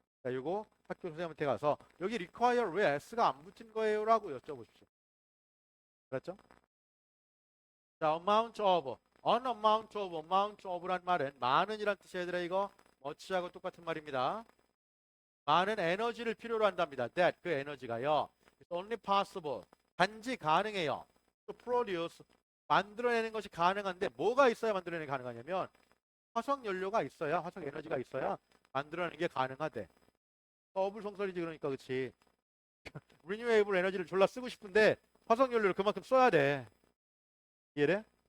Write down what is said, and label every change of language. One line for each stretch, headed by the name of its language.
Korean: 자, 요거 학교 선생님한테 가서 여기 require 왜 s가 안 붙은 거예요? 라고 여쭤보십시오. 그렇죠? 자, amount of, an amount of란 말은 많은이란 뜻이야, 얘들아. 이거 much하고 똑같은 말입니다. 많은 에너지를 필요로 한답니다. that, 그 에너지가요.
English: It's only possible,
Korean: 단지 가능해요.
English: to produce,
Korean: 만들어내는 것이 가능한데 뭐가 있어야 만들어내는 게 가능하냐면 화석 연료가 있어야, 화석 에너지가 있어야 만들어내는 게 가능하대. 어불성설이지 그러니까 그치. 리뉴에이블 에너지를 졸라 쓰고 싶은데 화석 연료를 그만큼 써야 돼. 이해돼?